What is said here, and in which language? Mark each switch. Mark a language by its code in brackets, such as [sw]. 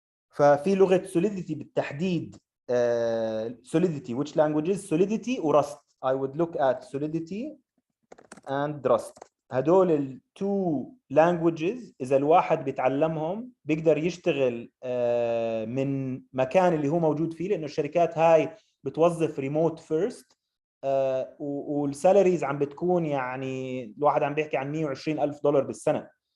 [ar] ففي لغه سوليديتي بالتحديد، Solidity [en] which languages [ar] Solidity ورست. [en] I would look at Solidity and Rust. [ar] هدول التو languages إذا الواحد بيتعلمهم بيقدر يشتغل من مكان اللي هو موجود فيه، لأنه الشركات هاي بتوظف ريموت فيرست، والسالاريز عم بتكون يعني الواحد عم بيحكي عن $120,000 بالسنة.